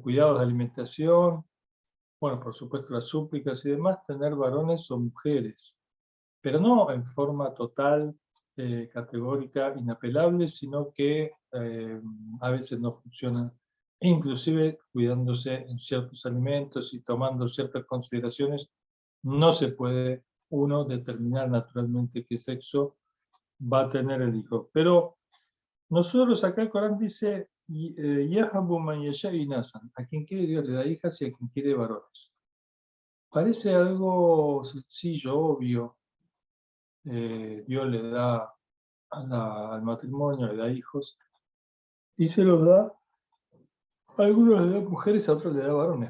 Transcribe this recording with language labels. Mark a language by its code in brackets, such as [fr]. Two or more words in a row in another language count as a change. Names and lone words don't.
[es] cuidados de alimentación, bueno, por supuesto las súplicas y demás, tener varones o mujeres, pero no en forma total, categórica, inapelable, sino que a veces no funciona, inclusive cuidándose en ciertos alimentos y tomando ciertas consideraciones, no se puede uno determinar naturalmente qué sexo va a tener el hijo. Pero nosotros acá el Corán dice, [ar] يهب من يشاء إناثا, [es] a quien quiere Dios le da hijas y a quien quiere varones. Parece algo sencillo, obvio. Dios le da al matrimonio, le da hijos, y se los da, a algunos le da mujeres, a otros le da varones.